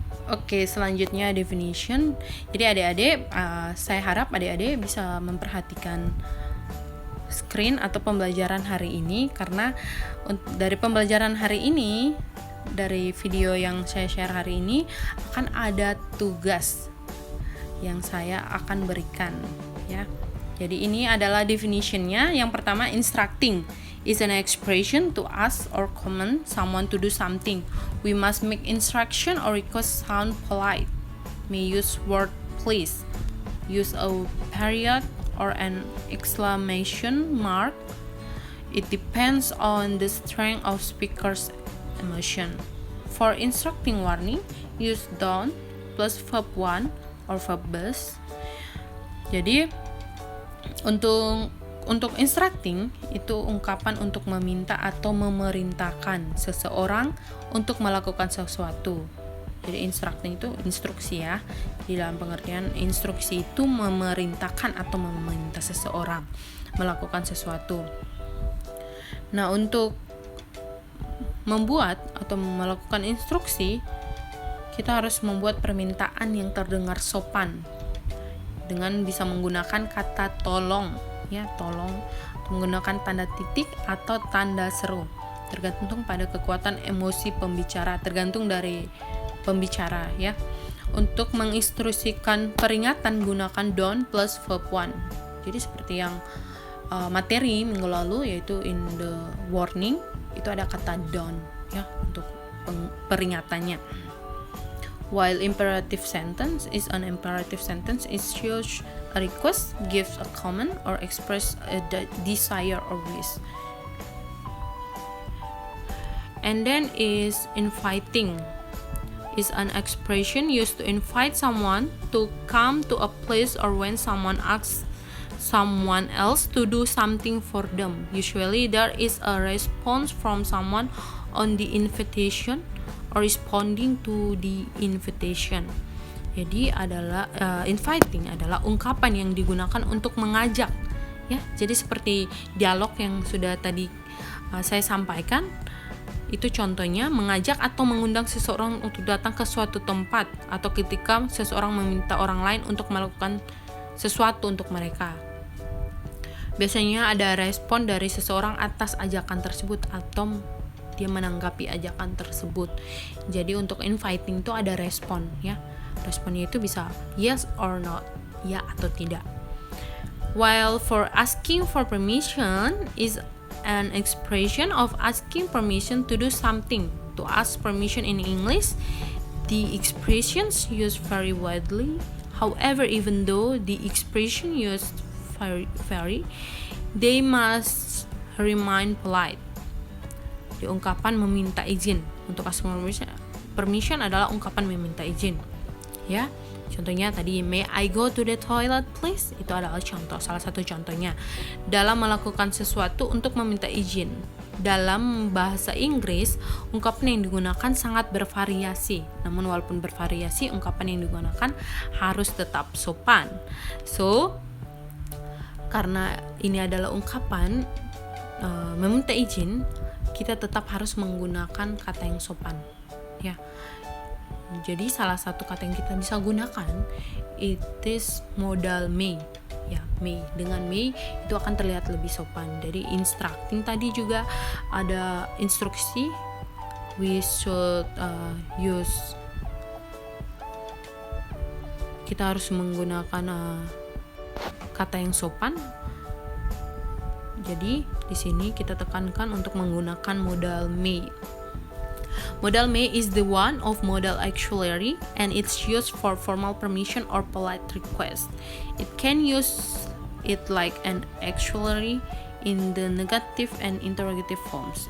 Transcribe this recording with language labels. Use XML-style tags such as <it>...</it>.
<id>Oke, selanjutnya definition. Jadi adik-adik, saya harap adik-adik bisa memperhatikan screen atau pembelajaran hari ini, karena dari pembelajaran hari ini, dari video yang saya share hari ini, akan ada tugas yang saya akan berikan, ya. Jadi ini adalah definitionnya. Yang pertama,</id> <en>instructing is an expression to ask or command someone to do something. We must make instruction or request sound polite. May use word please. Use a period or an exclamation mark. It depends on the strength of speaker's emotion. For instructing warning, use don't plus verb one or verb bus.</en> <id>Jadi untuk instructing itu ungkapan untuk meminta atau memerintahkan seseorang untuk melakukan sesuatu. Jadi instructing itu instruksi, ya. Di dalam pengertian instruksi itu memerintahkan atau meminta seseorang melakukan sesuatu. Nah, untuk membuat atau melakukan instruksi, kita harus membuat permintaan yang terdengar sopan dengan bisa menggunakan kata tolong, ya, tolong, menggunakan tanda titik atau tanda seru, tergantung pada kekuatan emosi pembicara, tergantung dari pembicara, ya. Untuk menginstruksikan peringatan, gunakan</id> <en>don't plus verb one.</en> <id>Jadi seperti yang materi minggu lalu, yaitu</id> <en>in the warning</en> <id>itu ada kata don't ya untuk peringatannya.</id> <en>While imperative sentence is an imperative sentence issues a request, gives a command, or express a desire or wish. And then is inviting is an expression used to invite someone to come to a place or when someone asks someone else to do something for them. Usually there is a response from someone on the invitation or responding to the invitation.</en> <id>Jadi adalah inviting adalah ungkapan yang digunakan untuk mengajak ya. Jadi seperti dialog yang sudah tadi saya sampaikan, itu contohnya mengajak atau mengundang seseorang untuk datang ke suatu tempat, atau ketika seseorang meminta orang lain untuk melakukan sesuatu untuk mereka. Biasanya ada respon dari seseorang atas ajakan tersebut atau dia menanggapi ajakan tersebut. Jadi untuk inviting itu ada respon ya. Responnya itu bisa</id> <en>yes or not,</en> <id>ya atau tidak.</id> <en>While for asking for permission is an expression of asking permission to do something. To ask permission in English, the expressions used very widely. However, even though the expression used vary, they must remain polite.</en> <id>Di ungkapan meminta izin, untuk ask permission adalah ungkapan meminta izin. Ya, contohnya tadi,</id> <en>may I go to the toilet please?</en> <id>Itu adalah contoh, salah satu contohnya. Dalam melakukan sesuatu untuk meminta izin. Dalam bahasa Inggris, ungkapan yang digunakan sangat bervariasi. Namun walaupun bervariasi, ungkapan yang digunakan harus tetap sopan. So, karena ini adalah ungkapan meminta izin, kita tetap harus menggunakan kata yang sopan. Ya. Jadi salah satu kata yang kita bisa gunakan</id> <en>it is modal may.</en> <id>Ya, may. Dengan may itu akan terlihat lebih sopan. Dari instructing tadi juga ada instruksi,</id> <en>we should use,</en> <id>kita harus menggunakan kata yang sopan. Jadi di sini kita tekankan untuk menggunakan modal may.</id> <en>Modal may is the one of modal auxiliary and it's used for formal permission or polite request. It can use it like an auxiliary in the negative and interrogative forms.</en>